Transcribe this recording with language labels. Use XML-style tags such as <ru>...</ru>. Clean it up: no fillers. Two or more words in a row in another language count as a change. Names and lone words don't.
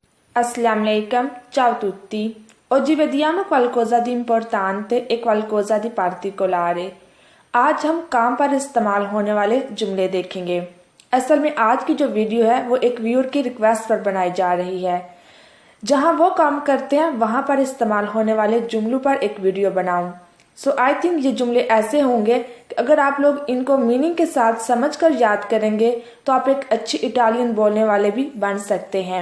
<ar>السلام عليكم,</ar> <it>ciao a tutti. Oggi vediamo qualcosa di importante e qualcosa di particolare.</it> <ur>آج ہم کام پر استعمال ہونے والے جملے دیکھیں گے. اصل میں آج کی جو ویڈیو ہے وہ ایک ویوور کی ریکویسٹ پر بنائی جا رہی ہے. جہاں وہ کام کرتے ہیں وہاں پر استعمال ہونے والے جملوں پر ایک ویڈیو بناؤں.</ur> <en>so I think</en> <ur>یہ جملے ایسے ہوں گے کہ اگر آپ لوگ ان کو مینگ کے ساتھ سمجھ کر یاد کریں گے تو آپ ایک اچھی اٹالین بولنے والے بھی بن سکتے ہیں.</ur>